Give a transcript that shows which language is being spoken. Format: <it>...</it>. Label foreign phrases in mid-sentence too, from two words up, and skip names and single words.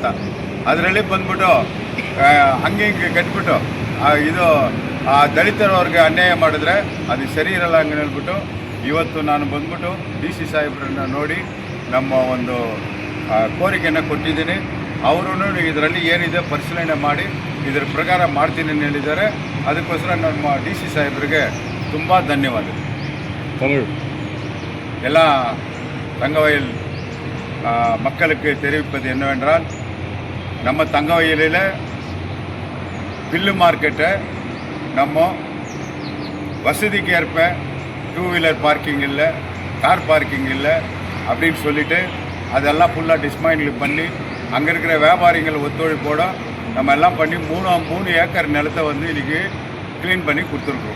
<kn>ಅದರಲ್ಲಿ ಬಂದ್ಬಿಟ್ಟು ಹಂಗೆ ಕಟ್ಬಿಟ್ಟು ಇದು ಆ ದಲಿತರವ್ರಿಗೆ ಅನ್ಯಾಯ ಮಾಡಿದ್ರೆ ಅದು ಸರಿ ಇರಲ್ಲ ಹಂಗೆ ಹೇಳ್ಬಿಟ್ಟು ಇವತ್ತು ನಾನು ಬಂದ್ಬಿಟ್ಟು DC ಸಾಹೇಬ್ರನ್ನ ನೋಡಿ ನಮ್ಮ ಒಂದು ಕೋರಿಕೆಯನ್ನು ಕೊಟ್ಟಿದ್ದೀನಿ. ಅವರು ಇದರಲ್ಲಿ ಏನಿದೆ ಪರಿಶೀಲನೆ ಮಾಡಿ ಇದರ ಪ್ರಕಾರ ಮಾಡ್ತೀನಿ ಅಂತ ಹೇಳಿದ್ದಾರೆ. ಅದಕ್ಕೋಸ್ಕರ ನಮ್ಮ DC ಸಾಹೇಬ್ರಿಗೆ ತುಂಬ ಧನ್ಯವಾದಗಳು.</kn> <ta>ಎಲ್ಲ தங்கவயல் மக்களுக்கு தெரிவிப்பது என்னவென்றால், நம்ம தங்கவயலில் பில்லு மார்க்கெட்டை நம்ம வசதிக்கு ஏற்ப</ta> <en>two wheeler parking</en> <ta>இல்லை,</ta> <en>car parking</en> <ta>இல்லை அப்படின்னு சொல்லிவிட்டு அதெல்லாம் ஃபுல்லாக டிஸ்மைண்டில் பண்ணி அங்கே இருக்கிற வியாபாரிகள் ஒத்துழைப்போட நம்ம எல்லாம் பண்ணி 3 ஏக்கர் நிலத்தை வந்து இன்றைக்கி க்ளீன் பண்ணி கொடுத்துருக்கோம்.</ta>